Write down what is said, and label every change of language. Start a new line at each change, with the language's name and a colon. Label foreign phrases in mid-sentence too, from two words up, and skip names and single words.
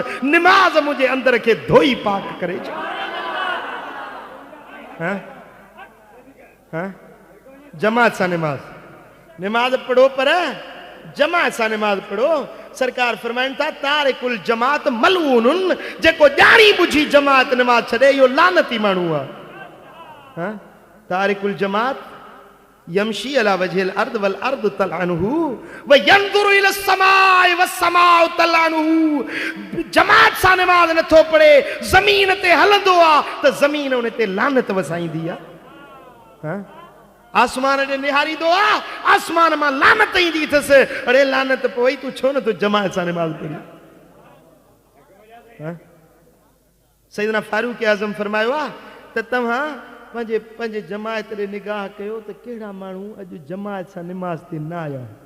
Sindhi: निमाज़ मुंहिंजे अंदर खे धोई पाक करे छॾ। जमात सां निमाज़ पढ़ो, पर जमात सां निमाज़ पढ़ो। सरकार फरमाइनि था
Arabic: تارك الجماعة ملعون,
Sindhi: जेको ॼाणी बुझी जमात निमाज़ छॾे इहो लानती माण्हू आहे।
Arabic: تارك الجماعة يمشي على وجه الأرض والأرض تلعنه وينظر إلى السماء والسماء تلعنه.
Sindhi: जमात सां निमाज़ नथो पढ़े, ज़मीन ते हलंदो आहे त ज़मीन उन ते लानत वसाईंदी आहे। आसमान ॾे निहारींदो आहे, आसमान मां लानत ईंदी अथसि। अरे लानत पोइ तूं छो न तूं जमात सां निमाज़ पढ़ी। सैयदना फारूक आज़म फरमायो आहे त तव्हां पंहिंजे जमात ॾे निगाह कयो त कहिड़ा माण्हू अॼु जमात सां निमाज़ ते न आया।